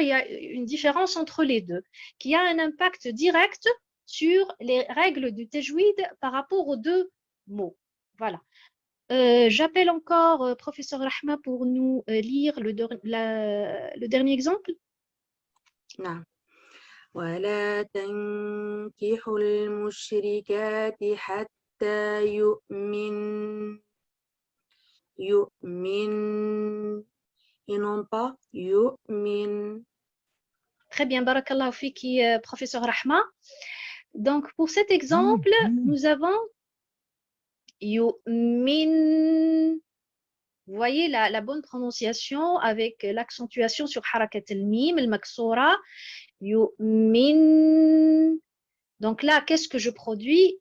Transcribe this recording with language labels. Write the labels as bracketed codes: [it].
[fr] Il y a une différence entre les deux qui a un impact direct sur les règles du tajwid par rapport aux deux mots. Voilà. J'appelle encore professeur Rahma pour nous lire le dernier exemple. [ar] نعم. ولا تنكحوا المشركات حتى يؤمن [fr] et non pas [ar] يؤمن. [fr] Très bien, barakallahu fiki, professeur Rahma. Donc, pour cet exemple, nous avons yu'min. Vous voyez la bonne prononciation avec l'accentuation sur harakat al-mim, al-maksoura. Yu'min. Donc là, qu'est-ce que je produis?